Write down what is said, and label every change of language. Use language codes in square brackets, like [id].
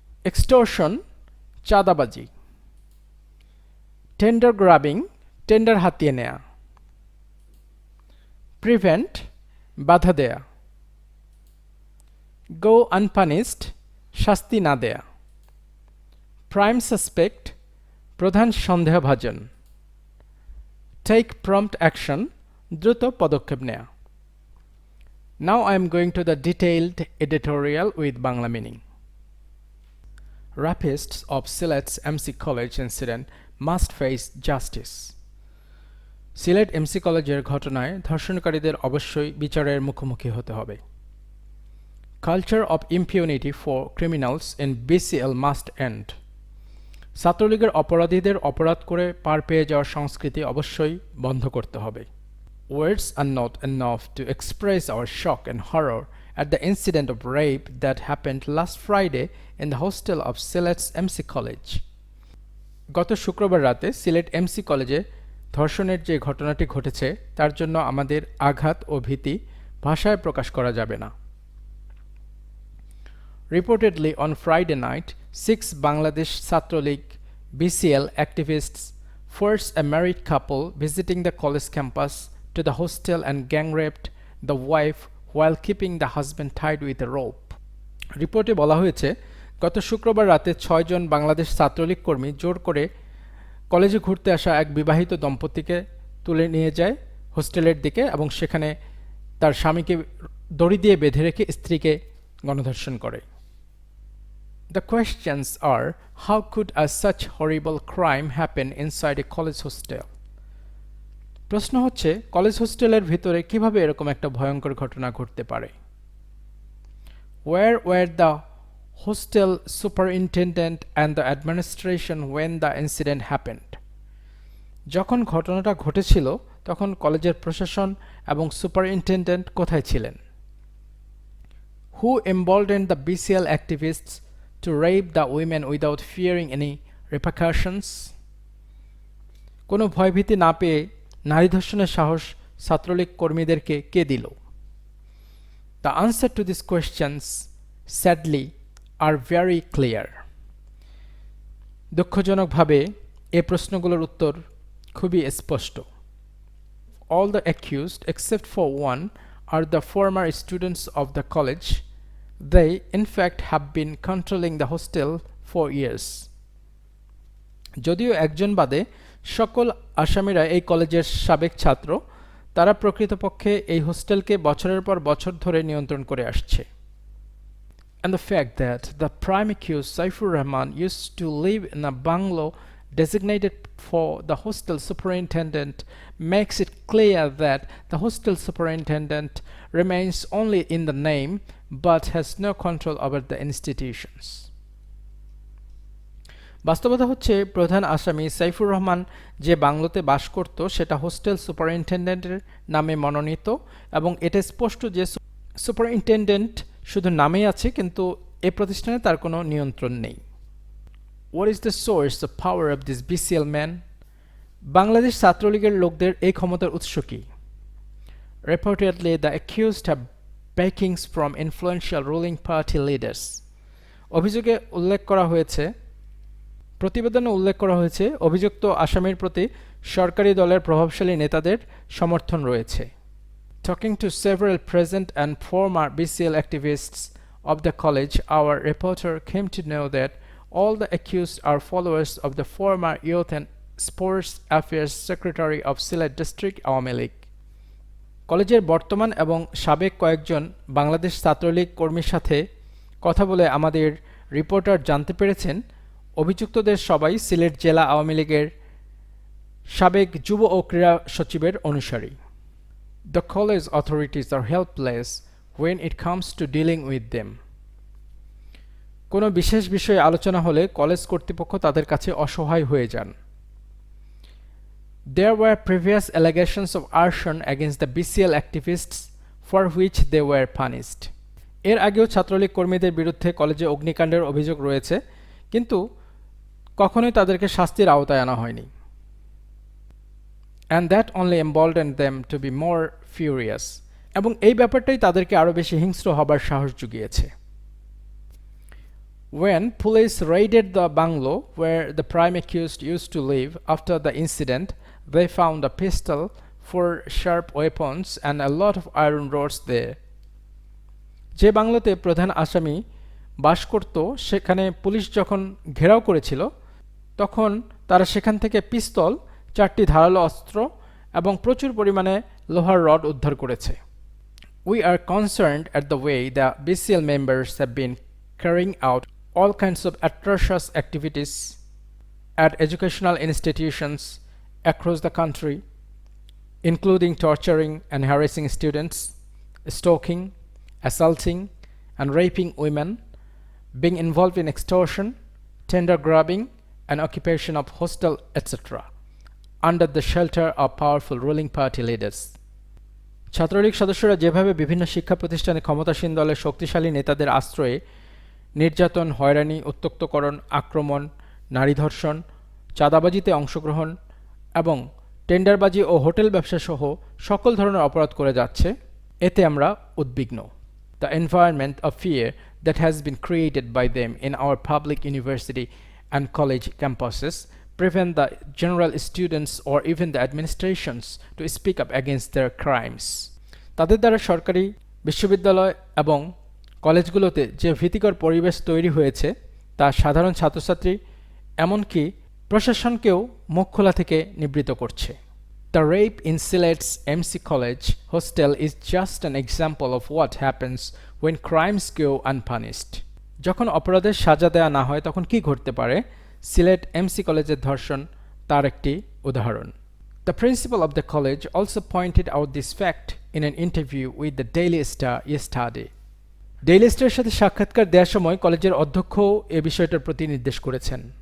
[en] extortion [bn] চাঁদাবাজি, [en] tender grabbing [bn] tender হাতিয়ে নেয়া, [en] prevent [bn] বাধা দেয়া, [en] go unpunished [bn] শাস্তি না দেয়া, [en] prime suspect [bn] প্রধান সন্দেহভাজন, [en] take prompt action [bn] দ্রুত পদক্ষেপ নেয়া। [en] Now I am going to the detailed editorial with Bangla meaning. Rapists of Sylhet's MC College incident must face justice. [bn] Sylhet MC কলেজের ঘটনায় ধর্ষণকারীদের অবশ্যই বিচারের মুখোমুখি হতে হবে। [en] Culture of impunity for criminals in BCL must end. [bn] ছাত্রলীগের অপরাধীদের অপরাধ করে পার পেয়ে যাওয়ার সংস্কৃতি অবশ্যই বন্ধ করতে হবে। [en] Words are not enough to express our shock and horror at the incident of rape that happened last Friday in the hostel of Sylhet's MC College. [bn] গত শুক্রবার রাতে সিলেট এমসি কলেজে ধর্ষণের যে ঘটনাটি ঘটেছে তার জন্য আমাদের আঘাত ও ভীতি ভাষায় প্রকাশ করা যাবে না। [en] Reportedly on Friday night, 6 Bangladesh Chhatra League BCL activists forced a married couple visiting the college campus to the hostel and gang raped the wife while keeping the husband tied with a rope. [bn] রিপোর্টে বলা হয়েছে গত শুক্রবার রাতে 6 জন বাংলাদেশ ছাত্রলীগ কর্মী জোর করে কলেজে ঘুরতে আসা এক বিবাহিত দম্পতিকে তুলে নিয়ে যায় হোস্টেলের দিকে এবং সেখানে তার স্বামীকে দড়ি দিয়ে বেঁধে রেখে স্ত্রীকে গণধর্ষণ করে। [en] The questions are, how could a such horrible crime happen inside a college hostel? [bn] প্রশ্ন হচ্ছে কলেজ হোস্টেলের ভিতরে কিভাবে এরকম একটা ভয়ঙ্কর ঘটনা ঘটতে পারে। [en] Where were the hostel superintendent and the administration when the incident happened? [bn] যখন ঘটনাটা ঘটেছিল তখন কলেজের প্রশাসন এবং সুপারিনটেনডেন্ট কোথায় ছিলেন? [en] Who emboldened the BCL activists to rape the women without fearing any repercussions? [bn] কোনো ভয়ভীতি না পেয়ে নারী ধর্ষণের সাহস ছাত্রলীগ কর্মীদেরকে কে দিল? [en] The answer to these questions, sadly, are very clear. [bn] দুঃখজনকভাবে এই প্রশ্নগুলোর উত্তর খুবই স্পষ্ট। [en] All the accused except for one are the former students of the college. They, in fact, have been controlling the hostel for years. [bn] যদিও একজন বাদে সকল আসামিরা এই কলেজের সাবেক ছাত্র, তারা প্রকৃতপক্ষে এই হোস্টেলকে বছরের পর বছর ধরে নিয়ন্ত্রণ করে আসছে। [en] And the fact that the prime accused Saifur Rahman used to live in a bungalow designated for the hostel superintendent makes it clear that the hostel superintendent remains only in the name but has no control over the institutions. [bn] বাস্তবতা হচ্ছে প্রধান আসামি সাইফুর রহমান যে বাংলোতে বাস করত সেটা hostel সুপারিনটেনডেন্টের নামে মনোনীত এবং এটা স্পষ্ট যে সুপারিনটেনডেন্ট শুধু নামেই আছে কিন্তু এই প্রতিষ্ঠানে তার কোনো নিয়ন্ত্রণ নেই। [en] What is the source of power of this BCL man? [bn] Bangladesh ছাত্রলীগের লোকদের এই ক্ষমতার উৎস কি? [en] Reportedly, the accused have backings from influential ruling party leaders. [bn] অভিযোগে উল্লেখ করা হয়েছে প্রতিবেদনে উল্লেখ করা হয়েছে অভিযুক্ত আসামির প্রতি সরকারি দলের প্রভাবশালী নেতাদের সমর্থন রয়েছে। [en] Talking to several present and former BCL activists of the college, our reporter came to know that all the accused are followers of the former Youth and Sports Affairs Secretary of Sylhet District Awami League. [bn] কলেজের বর্তমান এবং সাবেক কয়েকজন বাংলাদেশ ছাত্রলীগ কর্মীর সাথে কথা বলে আমাদের রিপোর্টার জানতে পেরেছেন অভিযুক্তদের সবাই সিলেট জেলা আওয়ামী লীগের সাবেক যুব ও ক্রীড়া সচিবের অনুসারী। [en] The college authorities are helpless when it comes to dealing with them. [bn] কোনো বিশেষ বিষয়ে আলোচনা হলে কলেজ কর্তৃপক্ষ তাদের কাছে অসহায় হয়ে যান। [en] There were previous allegations of arson against the BCL activists for which they were punished. [bn] এর আগেও ছাত্রলীগ কর্মীদের বিরুদ্ধে কলেজে অগ্নিকাণ্ডের অভিযোগ রয়েছে কিন্তু কখনোই তাদেরকে শাস্তির আওতায় আনা হয়নি। [en] And that only emboldened them to be more furious. [bn] এবং এই ব্যাপারটাই তাদেরকে আরো বেশি হিংস্র হবার সাহস জুগিয়েছে। [en] When police raided the bungalow where the prime accused used to live after the incident, they found a pistol, 4 sharp weapons and a lot of iron rods there. [bn] যে বাংলোতে প্রধান আসামি বাস করত সেখানে পুলিশ যখন ঘেরাও করেছিল তখন তারা সেখান থেকে পিস্তল, 4টি ধারালো অস্ত্র এবং প্রচুর পরিমাণে লোহার রড উদ্ধার করেছে। [en] We are concerned at the way the BCL members have been carrying out all kinds of atrocious activities at educational institutions across the country, including torturing and harassing students, stalking, assaulting, and raping women, being involved in extortion, tender grabbing, and occupation of hostel, etc., under the shelter of powerful ruling party leaders. [bn] Chhatra League সদস্যরা যেভাবে বিভিন্ন শিক্ষা প্রতিষ্ঠানে ক্ষমতাসীন দলের শক্তিশালী নেতাদের আশ্রয়ে নির্যাতন, হয়রানি, উত্ত্যক্তকরণ, আক্রমণ, নারী ধর্ষণ, চাঁদাবাজিতে অংশগ্রহণ এবং টেন্ডারবাজি ও হোটেল ব্যবসা সহ সকল ধরনের অপরাধ করে যাচ্ছে এতে আমরা উদ্বিগ্ন। [en] The environment of fear that has been created by them in our public university and college campuses prevent the general students or even the administrations to speak up against their crimes. [bn] তাদের দ্বারা সরকারি বিশ্ববিদ্যালয় এবং কলেজগুলোতে যে ভীতিকর পরিবেশ তৈরি হয়েছে তা সাধারণ ছাত্রছাত্রী এমনকি প্রশাসনকেও মুখ খোলা থেকে নিবৃত করছে। [en] The rape in Sylhet's MC College hostel is just an example of what happens when crimes go unpunished. [bn] যখন অপরাধের সাজা দেয়া না হয় তখন কি ঘটতে পারে সিলেট এমসি কলেজের ধর্ষণ তার একটি উদাহরণ। [en] The principal of the college also pointed out this fact in an interview with the Daily Star yesterday. [bn] Daily স্টারের সাথে সাক্ষাৎকার দেওয়ার সময় কলেজের অধ্যক্ষ এ বিষয়টার প্রতি নির্দেশ করেছেন।